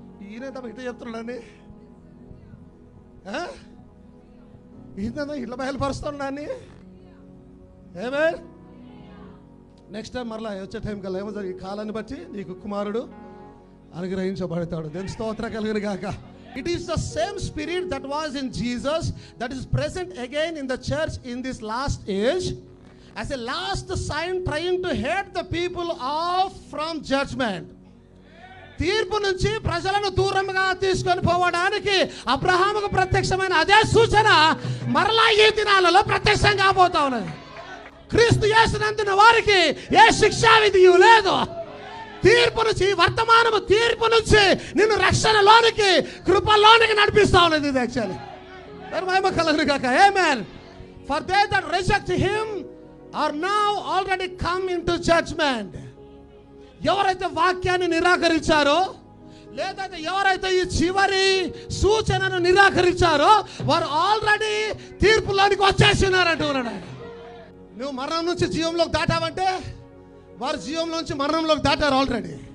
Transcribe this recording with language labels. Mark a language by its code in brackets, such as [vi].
[te] ఈయన ఇట్లా చెప్తున్నాడని, ఈయన ఇట్లా బయలుపరుస్తున్నాడని. ఏమే నెక్స్ట్ టైం మరలా వచ్చే టైం కల్లా ఏమో ఈ కాలాన్ని బట్టి నీకు కుమారుడు అనుగ్రహించబడతాడు. దేని స్తోత్రం కలుగును గాక. [en] It is the same spirit that was in Jesus that is present again in the church in this last age as a last sign trying to head the people off from judgment. [te] తీర్పు నుంచి ప్రజలను దూరంగా తీసుకొని పోవడానికి అబ్రహాముకు ప్రత్యక్షమైన అదే సూచన మరలా ఈ దినాలలో ప్రత్యక్షం కాబోతా ఉన్నది. క్రీస్తు యేసునందున వారికి ఏ శిక్షా విధియు లేదు. తీర్పు నుంచి, వర్తమానము తీర్పు నుంచి నిన్ను రక్షణలోనికి, కృపలోనికి నడిపిస్తా ఉన్నది. ఇది యాక్చువల్లీ మహిమ కలుగును గాక. ఆమేన్. [en] For they that reject him are now already come into judgment. [te] ఎవరైతే వాక్యాన్ని నిరాకరించారో, లేదంటే ఎవరైతే ఈ చివరి సూచనను నిరాకరించారో వారు ఆల్రెడీ తీర్పులోనికి వచ్చేసి ఉన్నారంటున్నాడు. నువ్వు మరణం నుంచి జీవంలోకి దాటావంటే వారు జీవంలో నుంచి మరణంలోకి దాటారు ఆల్రెడీ.